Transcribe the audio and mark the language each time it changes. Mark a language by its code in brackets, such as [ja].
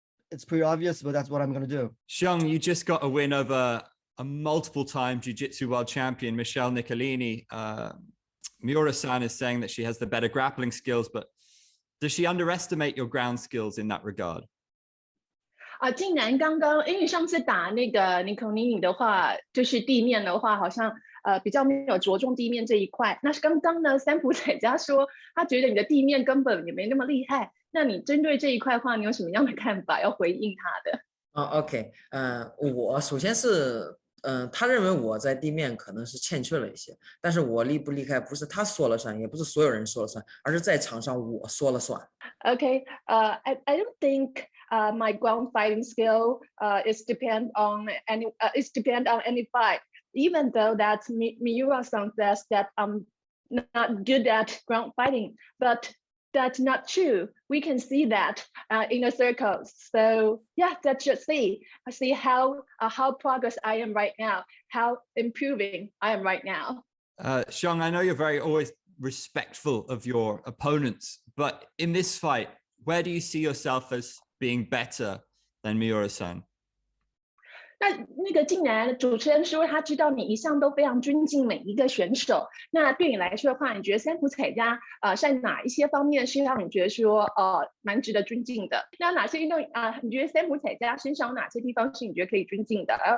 [en] it's pretty obvious, but that's what I'm going to do. Xiang, you just got a win over a multiple-time jiu-jitsu world champion, Michelle Nicolini. Miura Sun is saying that she has the better grappling skills, but does she underestimate your ground skills in that regard? [zh] 竟然刚刚，因为上次打那个尼孔尼尼的话，就是地面的话，好像比较没有着重地面这一块。那是刚刚呢，三浦彩佳说他觉得你的地面根本也没那么厉害。那你针对这一块的话，你有什么样的看法要回应他的？OK， 我首先是他认为我在地面可能是欠缺了一些，但是我离不离开不是他说了算，也不是所有人说了算，而是在场上我说了算。 [en] Okay, I don't think my ground fighting skill is depend on any fight. Even though that Miura Sun says that I'm not good at ground fighting, but that's not true. We can see that in the circles. So yeah, that's just see how progress I am right now, how improving I am right now. Xiang, I know you're very always respectful of your opponents, but in this fight, where do you see yourself as being better than Miura Sun? [zh] 那个竟然主持人说他知道你一向都非常尊敬每一个选手，那对你来说的话，你觉得三浦彩佳在哪一些方面是让你觉得说蛮值得尊敬的？那哪些运动你觉得三浦彩佳身上有哪些地方是你觉得可以尊敬的？